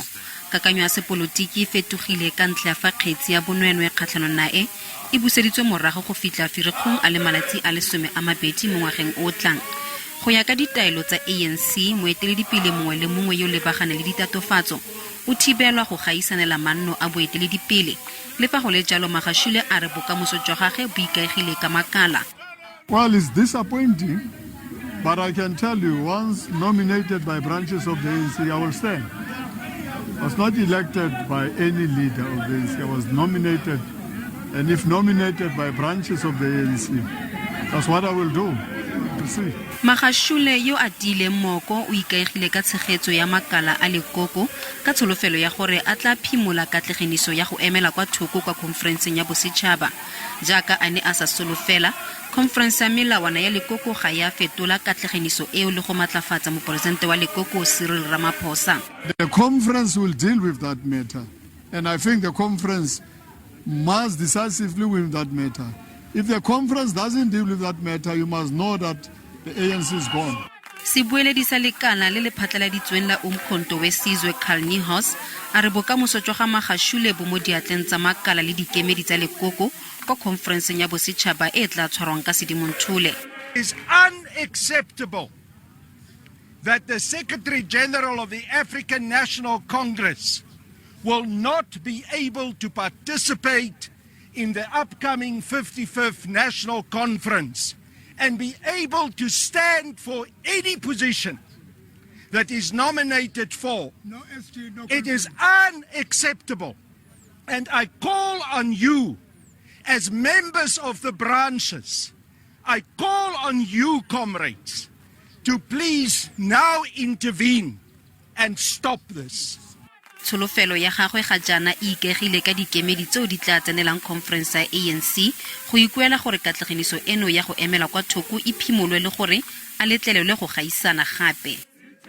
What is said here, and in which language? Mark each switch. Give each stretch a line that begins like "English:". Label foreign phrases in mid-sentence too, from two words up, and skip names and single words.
Tswana: Kakanyo ya sepolotiki fetogile ka ntlha fa Kgetsi ya bonweenwee kgatlhanong nae e buseditswe morago go fitla Ferikgong a le malatsi a le Mabedi mo ngwageng o tlang. Go ya ka ditaelo tsa ANC, boeteledipele mongwe le mongwe yo lebagane le ditatofatso o thibelwa go gaisanela manno a boeteledipele. Le fa go le jalo Magashule a re bokamoso jwa gagwe bo ikaegile ka makala.
English: Well, it's disappointing, but I can tell you, once nominated by branches of the ANC, I will stand. I was not elected by any leader of the ANC. I was nominated, and if nominated by branches of the ANC, that's what I will do. See.
Tswana: Magashule yo a dile moko o ikaegile ka tshegetso ya makala a lekoko ka tsholofelo ya gore a tla phimola katlhegeniso ya go emela kwa thoko kwa conference ya bosetšhaba. Jaaka ane a sa solofela, conference ya melawana ya lekoko ga ya fetola katlhegeniso eo le go matlafatsa moporesidente wa lekoko Cyril Ramaphosa.
English: The conference will deal with that matter, and I think the conference must decisively win that matter. If the conference doesn't deal with that matter, you must know that the ANC is gone.
Tswana: Si boeteledipele sa lekala le le phatlaladitsweng la umkhonto wesizwe House a re bokamoso jwa ga Magashule bo mo diatleng tsa makala le dikemedi tsa lekoko kwa conference ya bosetšhaba e tla tshwarwang ka Sedimonthole.
English: It is unacceptable that the Secretary General of the African National Congress will not be able to participate in the upcoming 55th National Conference and be able to stand for any position that is nominated for. It is unacceptable. And I call on you as members of the branches, I call on you, comrades, to please now intervene and stop this.
Tswana: Tsholofelo ya gagwe ga jana e ikaegile ka dikemedi tseo di tla tsenelang conference ya ANC go ikuela gore katlhegeniso eno ya go emela kwa thoko e phimolwe le gore a letlelelwe go gaisana gape.